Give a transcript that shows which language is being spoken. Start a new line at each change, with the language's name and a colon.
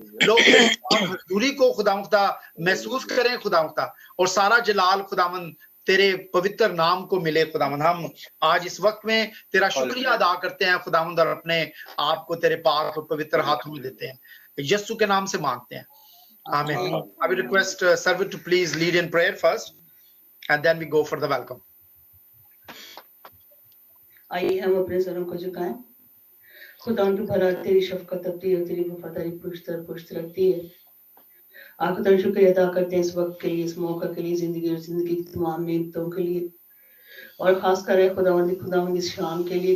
Hindi: लोग हजूरी को खुदावंद महसूस करें खुदावंद और सारा जलाल खुदावंद तेरे पवित्र नाम को मिले खुदावंद। हम आज इस वक्त में तेरा शुक्रिया अदा करते हैं खुदावंद और अपने आप को तेरे पाक और पवित्र हाथों में देते हैं। यीशु के नाम से मांगते हैं, आमीन।
English: I will request Sarvit to please lead in prayer first and then we go for the welcome.
Hindi: आइए हम अपने सरों को झुकाएं। खुदा की भला तेरी शफकत अपनी है, तेरी वफादारी पुष्ट रखती है। आपका तो शुक्रिया अदा करते हैं इस वक्त के लिए, इस मौका के लिए, जिंदगी की तमाम नेमतों के लिए और खास कर खुदावंद इस शाम के लिए।